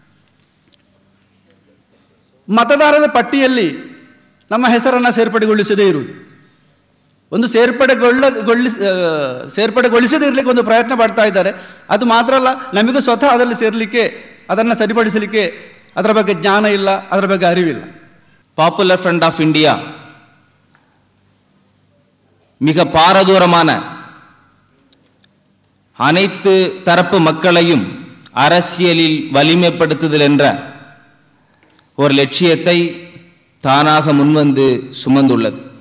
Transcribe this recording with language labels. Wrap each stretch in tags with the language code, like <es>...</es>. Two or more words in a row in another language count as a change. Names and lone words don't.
<kn>ಮತದಾರರ ಪಟ್ಟಿಯಲ್ಲಿ ನಮ್ಮ ಹೆಸರನ್ನು ಸೇರ್ಪಡೆಗೊಳಿಸದೇ ಇರುವುದು, ಒಂದು ಸೇರ್ಪಡೆಗೊಳಿಸದೇ ಇರಲಿಕ್ಕೆ ಒಂದು ಪ್ರಯತ್ನ ಪಡ್ತಾ ಇದ್ದಾರೆ. ಅದು ಮಾತ್ರ ಅಲ್ಲ, ನಮಗೆ ಸ್ವತಃ ಅದರಲ್ಲಿ ಸೇರಲಿಕ್ಕೆ, ಅದನ್ನು ಸರಿಪಡಿಸಲಿಕ್ಕೆ ಅದರ ಬಗ್ಗೆ ಜ್ಞಾನ ಇಲ್ಲ, ಅದರ ಬಗ್ಗೆ ಅರಿವಿಲ್ಲ.</kn> <ta>பாப்புலர் ஃப்ரண்ட் ஆஃப் இந்தியா மிக பாரதூரமான அனைத்து தரப்பு மக்களையும் அரசியலில் வலிமைப்படுத்துதல் என்ற ஒரு லட்சியத்தை தானாக முன்வந்து சுமந்துள்ளது.</ta>